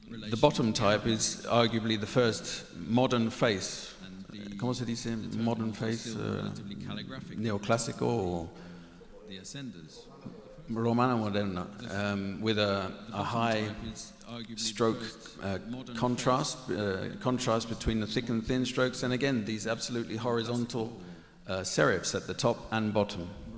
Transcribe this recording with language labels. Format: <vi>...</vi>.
<en>The bottom type is arguably the first modern face.</en> <es>¿Cómo se dice modern face?</es> <en>Neoclásico or Romana moderna, with a high stroke contrast between the thick and thin strokes, and again these absolutely horizontal serifs at the top and bottom.</en>